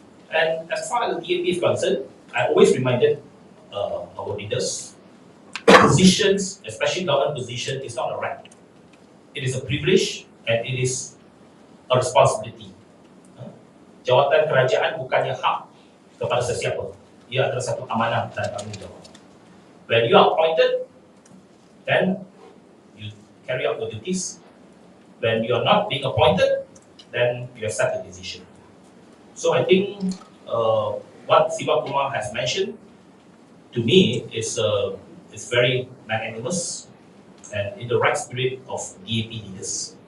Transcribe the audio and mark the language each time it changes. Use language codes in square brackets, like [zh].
[en] And as far as the DAP is concerned, I always reminded our leaders, positions, especially government position, is not a right. It is a privilege and it is a responsibility. [ms] Jawatan kerajaan bukannya hak kepada sesiapa. Ia adalah satu amanah dan tanggungjawab. [en] When you are appointed, then you carry out your duties. When you are not being appointed, then you accept the decision. So I think what Sivakumar has mentioned to me is very magnanimous and in the right spirit of DAP leaders.